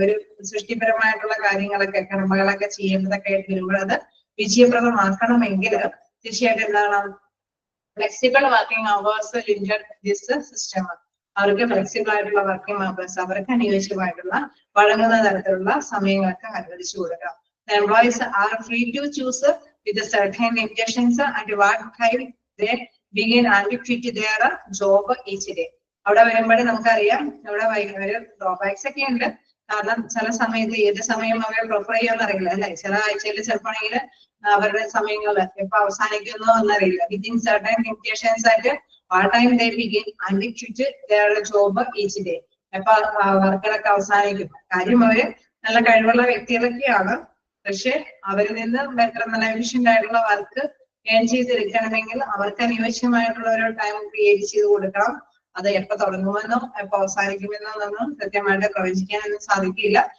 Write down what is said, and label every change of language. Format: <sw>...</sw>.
<ml>ഒരു സൃഷ്ടിപരമായിട്ടുള്ള കാര്യങ്ങളൊക്കെ കർമ്മകളൊക്കെ ചെയ്യുന്നതൊക്കെ ആയിട്ട് വരുമ്പോൾ അത് വിജയപ്രദമാക്കണമെങ്കിൽ തീർച്ചയായിട്ടും എന്താണ്</ml> <en>Flexible working hours limited this system.</en> <ml>അവർക്ക് ഫ്ലെക്സിബിൾ ആയിട്ടുള്ള വർക്കിംഗ് അവേഴ്സ് അവർക്ക് അനുയോജ്യമായിട്ടുള്ള വഴങ്ങുന്ന തരത്തിലുള്ള സമയങ്ങളൊക്കെ അനുവദിച്ചു കൊടുക്കാം.</ml> <en>The employees are free to choose with certain limitations at what time they begin and quit their job each day.</en> <ml>അവിടെ വരുമ്പോഴേ നമുക്കറിയാം ഇവിടെ ഒരു ഡ്രോബാക്സ് ഒക്കെ ഉണ്ട്. കാരണം ചില സമയത്ത് ഏത് സമയം അവരെ പ്രിഫർ ചെയ്യാന്ന് അറിയില്ല അല്ലെ. ചില ആഴ്ചയിൽ ചിലപ്പോഴെങ്കിൽ അവരുടെ സമയങ്ങൾ എപ്പോ അവസാനിക്കുന്നു എന്നറിയില്ല.</ml> <en>Within certain limitations ആയിട്ട് what time they begin and quit their job each day.</en> <ml>എപ്പോ വർക്കുകളൊക്കെ അവസാനിക്കും. കാര്യം അവര് നല്ല കഴിവുള്ള വ്യക്തികളൊക്കെയാണ്, പക്ഷെ അവരിൽ നിന്ന് ബെറ്റർ നല്ല എഫിഷ്യന്റ് ആയിട്ടുള്ള വർക്ക് ഏൺ ചെയ്തെടുക്കണമെങ്കിൽ അവർക്ക് അനുയോജ്യമായിട്ടുള്ള ഒരു ടൈം ക്രിയേറ്റ് ചെയ്ത് കൊടുക്കണം. അത് എപ്പോ തുടങ്ങുമെന്നോ എപ്പോ അവസാനിക്കുമെന്നോ ഒന്നും കൃത്യമായിട്ട് പ്രവചിക്കാനൊന്നും സാധിക്കില്ല.</ml>